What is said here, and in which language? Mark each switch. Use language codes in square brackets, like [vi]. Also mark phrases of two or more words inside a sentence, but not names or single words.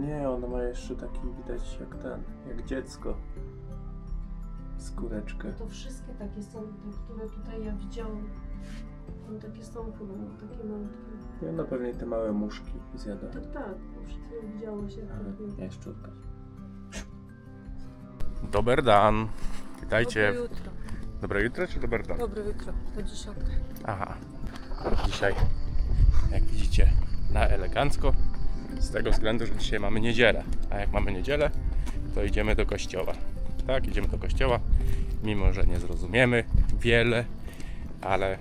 [pl] Nie, ona ma jeszcze taki, widać jak ten, jak dziecko. Skóreczkę. To wszystkie takie są, te, które tutaj ja widziałam. Tam takie są chyba, no, takie malutkie. I ona pewnie te małe muszki zjada. Tak, tak, bo przed chwilą widziało się. Jaszczurka. [sl] Dober dan. [pl] Witajcie. [sl] Dobre jutro. Dobre jutro [pl] czy [sl] dober dan? Dobre jutro, po 10. [pl] Aha. Dzisiaj, jak widzicie, na elegancko. Z tego względu, że dzisiaj mamy niedzielę. A jak mamy niedzielę, to idziemy do kościoła. Tak, idziemy do kościoła. Mimo, że nie zrozumiemy wiele, ale...